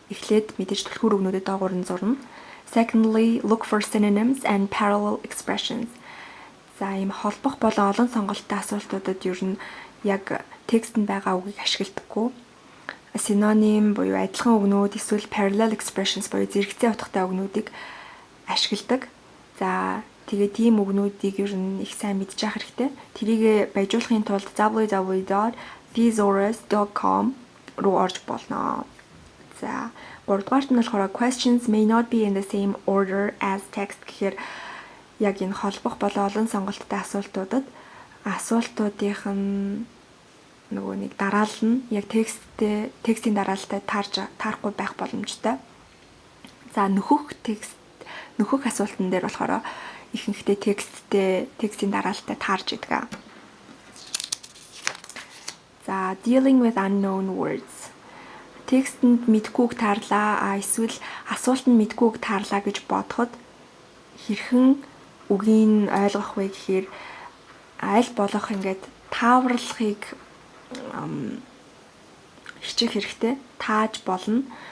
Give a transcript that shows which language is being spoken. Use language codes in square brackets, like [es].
[mn] Эхлээд мэдээж түлхүүр үгнүүдэд доогуур нь зурна. [en] Secondly, look for synonyms and parallel expressions. [mn] За ийм холбох болон олон сонголттой асуултуудад ер нь яг текстэнд байгаа үгийг ашигладаггүй. Синоним буюу адилхан үгнүүд эсвэл [en] parallel expressions [mn] буюу зэрэгцээ утгатай үгнүүдийг ашигладаг. За тэгээд тийм үгнүүдийг ер нь их сайн мэдчих хэрэгтэй. Тэрийг баяжуулахын тулд www.thesaurus.com руу орж болно. За 3-дугаарт нь болохоор [en] questions may not be in the same order as text [mn] гэхээр яг энэ холбох болон олон сонголттой асуултуудынх нь нөгөө нэг дараалал нь яг текстийн дараалалтай таарахгүй байх боломжтой. За нөхөх асуултан дээр болохоор ихэнхдээ текстийн дараалалтай таарж идэг. [en] За dealing with unknown words. [mn] Текстэнд мэдгүйг таарлаа эсвэл асуулт нь мэдгүйг таарлаа гэж бодоход хэрхэн үгийг ойлгох вэ гэхээр аль болох ингээд тааварлахыг хичээх хэрэгтэй. Тааж болно.